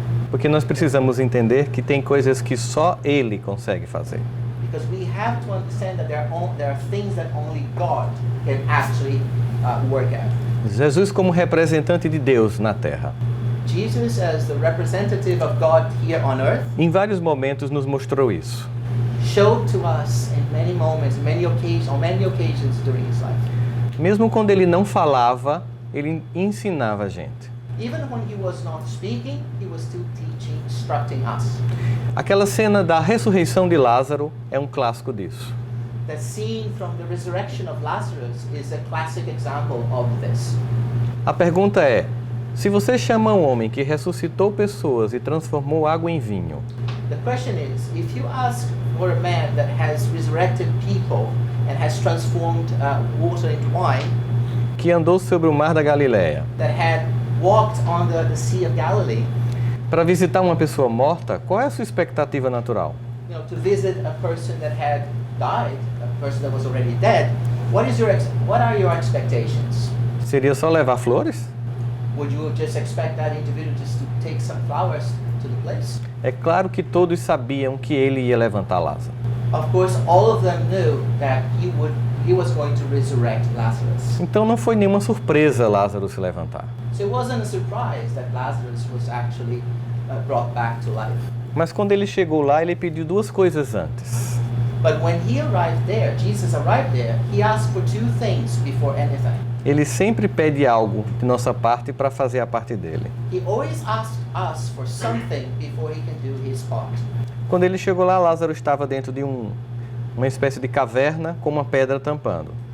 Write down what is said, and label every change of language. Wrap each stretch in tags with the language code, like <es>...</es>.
<pt>Porque nós precisamos entender que tem coisas que só Ele consegue fazer.</pt> <en>Because we have to understand that there are things that only God can actually work out.</en> <pt>Jesus como representante de Deus na Terra,</pt> <en>Jesus, as the representative of God here on earth,</en> <pt>em vários momentos nos mostrou isso.</pt> <en>showed to us in many moments, on many occasions during his life.</en> <pt>Mesmo quando ele não falava, ele ensinava a gente.</pt> <en>Even when he was not speaking, he was still teaching, instructing us.</en> <pt>Aquela cena da ressurreição de Lázaro é um clássico disso.</pt> <en>The scene from the resurrection of Lazarus is a classic example of this.</en> <pt>A pergunta é: se você chama um homem que ressuscitou pessoas e transformou água em vinho,</pt> <en>The question is, if you ask for a man that has resurrected people and has transformed water into wine,</en> <pt>que andou sobre o mar da Galileia,</pt> <en>that had walked on the Sea of Galilee,</en> <pt>para visitar uma pessoa morta, qual é a sua expectativa natural?</pt> <en>to visit a person that had died, a person that was already dead, what are your expectations?</en> <pt>Seria só levar flores?</pt> <en>Would you just expect that individual just to take some flowers to the place?</en> <pt>É claro que todos sabiam que ele ia levantar Lázaro.</pt> <en>Of course, all of them knew that he was going to resurrect Lazarus.</en> <pt>Então não foi nenhuma surpresa Lázaro se levantar.</pt> <en>So it wasn't a surprise that Lazarus was actually brought back to life.</en> <pt>Mas quando ele chegou lá, ele pediu duas coisas antes.</pt> <en>But when he arrived there, Jesus arrived there, he asked for two things before anything.</en> <pt>Ele sempre pede algo de nossa parte para fazer a parte dele.</pt> <en>He always asked us for something before he can do his part.</en> <pt>Quando ele chegou lá, Lázaro estava dentro de uma espécie de caverna com uma pedra tampando.</pt>